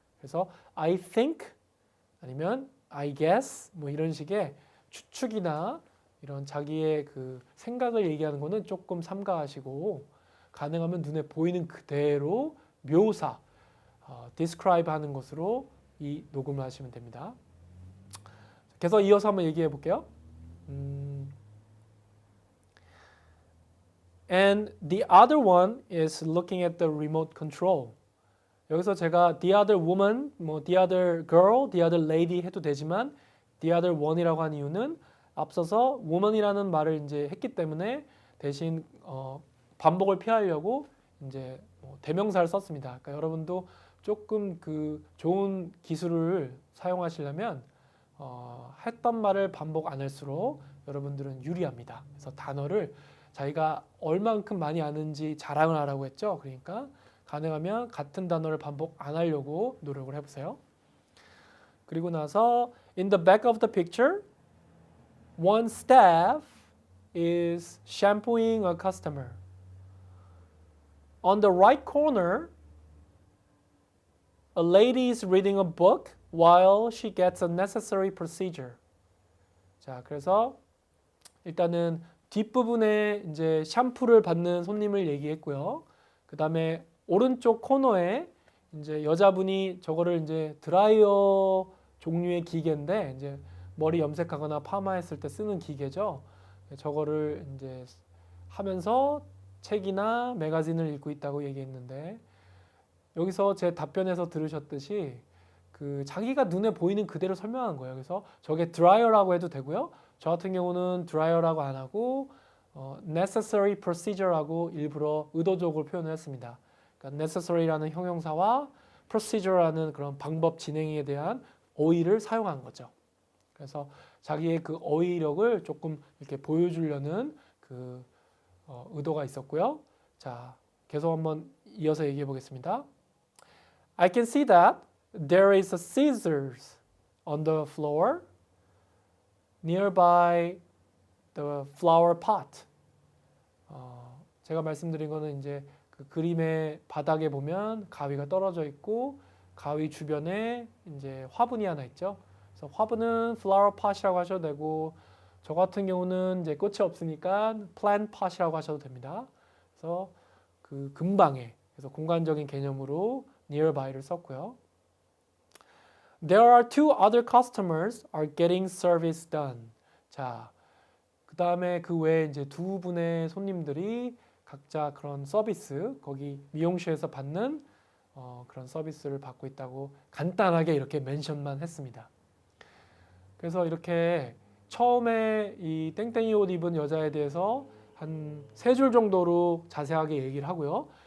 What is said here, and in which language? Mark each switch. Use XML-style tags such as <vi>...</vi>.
<ko>그래서</ko> <en>I think</en> <ko>아니면</ko> <en>I guess</en> <ko>뭐 이런 식의 추측이나 이런 자기의 그 생각을 얘기하는 거는 조금 삼가하시고 가능하면 눈에 보이는 그대로 묘사, describe 하는 것으로 이 녹음을 하시면 됩니다. 그래서 이어서 한번 얘기해 볼게요.</ko> <en>And the other one is looking at the remote control.</en> <ko>여기서 제가</ko> <en>the other woman,</en> <ko>뭐</ko> <en>the other girl, the other lady</en> <ko>해도 되지만</ko> <en>the other one</en> <ko>이라고 한 이유는 앞서서 woman이라는 말을 이제 했기 때문에 대신 반복을 피하려고 이제 대명사를 썼습니다. 그러니까 여러분도 조금 그 좋은 기술을 사용하시려면 했던 말을 반복 안 할수록 여러분들은 유리합니다. 그래서 단어를 자기가 얼만큼 많이 아는지 자랑을 하라고 했죠. 그러니까 가능하면 같은 단어를 반복 안 하려고 노력을 해보세요. 그리고 나서</ko> <en>in the back of the picture, one staff is shampooing a customer. On the right corner, a lady is reading a book while she gets a necessary procedure.</en> <ko>자, 그래서 일단은 뒷부분에 이제 샴푸를 받는 손님을 얘기했고요. 그 다음에 오른쪽 코너에 이제 여자분이 저거를 이제 드라이어 종류의 기계인데 이제 머리 염색하거나 파마했을 때 쓰는 기계죠. 저거를 이제 하면서 책이나 매거진을 읽고 있다고 얘기했는데 여기서 제 답변에서 들으셨듯이 그 자기가 눈에 보이는 그대로 설명한 거예요. 그래서 저게 드라이어라고 해도 되고요. 저 같은 경우는 드라이어라고 안 하고 necessary procedure라고 일부러 의도적으로 표현을 했습니다. 그러니까 necessary라는 형용사와 procedure라는 그런 방법 진행에 대한 어휘를 사용한 거죠. 그래서 자기의 그 어휘력을 조금 이렇게 보여주려는 그 의도가 있었고요. 자, 계속 한번 이어서 얘기해 보겠습니다.</ko> <en>I can see that there is a scissors on the floor nearby the flower pot.</en> <ko>제가 말씀드린 거는 이제 그 그림의 바닥에 보면 가위가 떨어져 있고 가위 주변에 이제 화분이 하나 있죠. 그래서 화분은 flower pot이라고 하셔도 되고 저 같은 경우는 이제 꽃이 없으니까 plant pot이라고 하셔도 됩니다. 그래서 그 근방에 그래서 공간적인 개념으로 nearby를 썼고요.</ko> <en>There are two other customers are getting service done.</en> <ko>자, 그 다음에 그 외에 이제 두 분의 손님들이 각자 그런 서비스, 거기 미용실에서 받는 그런 서비스를 받고 있다고 간단하게 이렇게 멘션만 했습니다. 그래서 이렇게 처음에 이 땡땡이 옷 입은 여자에 대해서 한 세 줄 정도로 자세하게 얘기를 하고요.</ko>